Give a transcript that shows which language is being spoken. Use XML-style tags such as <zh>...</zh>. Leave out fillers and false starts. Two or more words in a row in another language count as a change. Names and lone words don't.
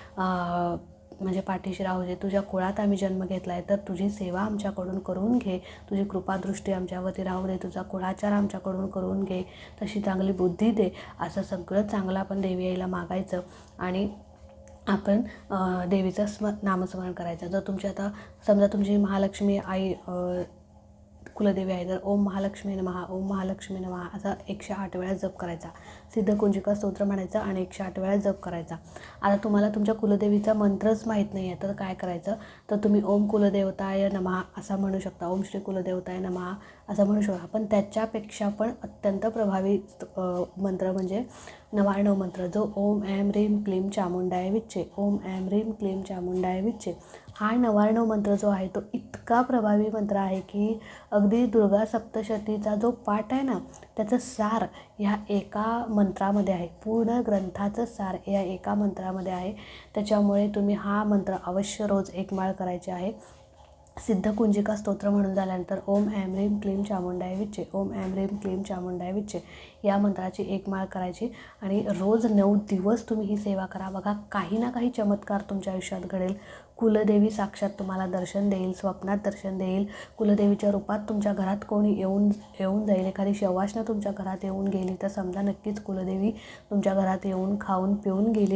<mr>म्हणजे पाठीशी राहू दे, तुझ्या कुळात आम्ही जन्म घेतला आहे तर तुझी सेवा आमच्याकडून करून घे, तुझी कृपादृष्टी आमच्यावरती राहू दे, तुझा कुळाचार आमच्याकडून करून घे, तशी चांगली बुद्धी दे, असं सगळं चांगलं आपण देवी आईला मागायचं. आणि आपण देवीचं नामस्मरण करायचं. जर तुमची आता समजा तुमची महालक्ष्मी आई कुलदेवी आहे तर</mr> <sa>ओम महालक्ष्मी नमः, ओम महालक्ष्मी नमः</sa> <mr>असा 108 वेळा जप करायचा. सिद्धकुंजिका स्तोत्र म्हणायचं आणि 108 वेळा जप करायचा. आता तुम्हाला तुमच्या कुलदेवीचा मंत्रच माहीत नाही आहे तर काय करायचं, तर तुम्ही</mr> <sa>ओम कुलदेवताय नमः</sa> <mr>असा म्हणू शकता,</mr> <sa>ओम श्री कुलदेवताय नमः</sa> <mr>असं म्हणू शकता. पण त्याच्यापेक्षा पण अत्यंत प्रभावी मंत्र म्हणजे 99 मंत्र, जो</mr> <sa>ओम ऐं ह्रीं क्लीं चामुंडाय विच्चे, ओम ऐं ह्रीं क्लीं चामुंडाय विच्चे.</sa> <mr>हा 99 मंत्र जो आहे तो इतका प्रभावी मंत्र आहे की अगदी दुर्गा सप्तशतीचा जो पाठ आहे ना त्याचं सार ह्या एका मंत्रामध्ये आहे. पूर्ण ग्रंथाचं सार या एका मंत्रामध्ये आहे. त्याच्यामुळे तुम्ही हा मंत्र अवश्य रोज 1 माळ करायची आहे. सिद्धकुंजिका स्तोत्र म्हणून झाल्यानंतर</mr> <sa>ओम ऐं ह्रीं क्लीं चामुंडाय विच्चे, ओम ऐं ह्रीं क्लीं चामुंडाय विच्चे</sa> <mr>या मंत्राची एक माळ करायची आणि रोज 9 दिवस तुम्ही ही सेवा करा. बघा काही ना काही चमत्कार तुमच्या आयुष्यात घडेल. कुलदेवी साक्षात तुम्हाला दर्शन देईल, स्वप्नात दर्शन देईल. कुलदेवीच्या रूपात तुमच्या घरात कोणी येऊन जाईल. एखादी शवासनं तुमच्या घरात येऊन गेली तर समजा नक्कीच कुलदेवी तुमच्या घरात येऊन खाऊन पिऊन गेली.</mr>